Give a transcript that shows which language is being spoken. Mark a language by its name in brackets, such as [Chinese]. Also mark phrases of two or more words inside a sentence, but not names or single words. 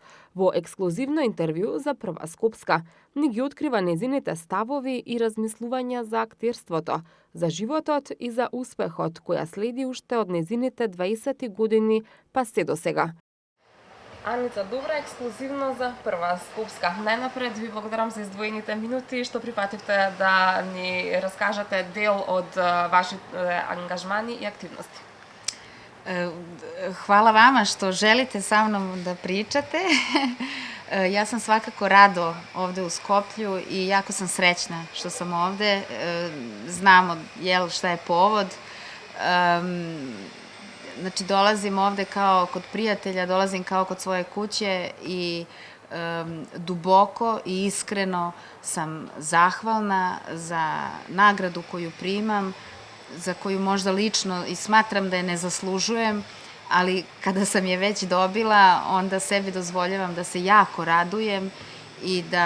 [Macedonian] Во ексклузивно интервју за Прва Скопска ни ги открива незините ставови и размислувања за актерството, за животот и за успехот која следи уште од незините 20 години па се до сега. Аница Добра, ексклузивно за Прва Скопска. Најнапред ви благодарам за издвоените минути што прифативте да ни раскажете дел од вашите ангажмани и активности. [Serbian] Hvala vama što želite sa mnom da pričate. Ja sam svakako rado ovde u Skoplju i jako sam srećna što sam ovde. Znamo šta je povod. Znači, dolazim ovde kao kod prijatelja, dolazim kao kod svoje kuće i duboko i iskreno sam zahvalna za nagradu koju primam, za koju možda lično i smatram da je ne zaslužujem, ali kada sam je već dobila, onda sebi dozvoljavam da se jako radujem i